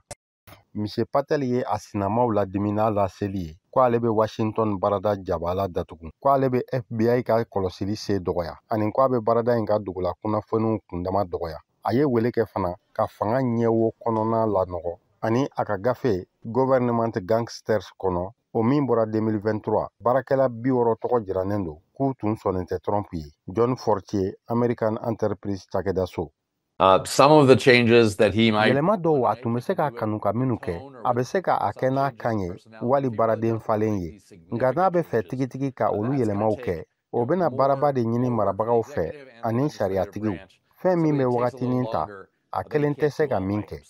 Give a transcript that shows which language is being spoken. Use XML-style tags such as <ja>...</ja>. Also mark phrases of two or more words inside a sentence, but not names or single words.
<bm>Mise Patel ye a sinamaw ladimi n'a laseli ye ko ale bɛ Washington barada jabala datugu, ko ale bɛ FBI ka kɔlɔsili se dɔgɔya, ani ko a bɛ barada in ka dugula kunnafoniw kundama dɔgɔya. A ye wele kɛ fana ka fanga ɲɛwo kɔnɔna lanɔgɔ ani a ka gafe Government Gangsters kɔnɔ o min bɔra 2023 baarakɛla 60 tɔgɔ jiranen don k'u tun sɔnnen tɛ Trump ye. John Fortier, American Enterprise cakɛda so.</bm> <en>Some of the changes that he might.</en> <bm>Yɛlɛma dɔw a tun bɛ se k'a kanu ka minnu kɛ, a bɛ se k'a kɛ n'a kan ye wali baaraden falen ye, nka n'a bɛ fɛ tigitigi ka olu yɛlɛmaw kɛ, o bɛna baaraba de ɲini marabagaw fɛ ani sariyatigiw. Fɛn min bɛ wagatinin ta, a kelen tɛ se ka min kɛ.</bm>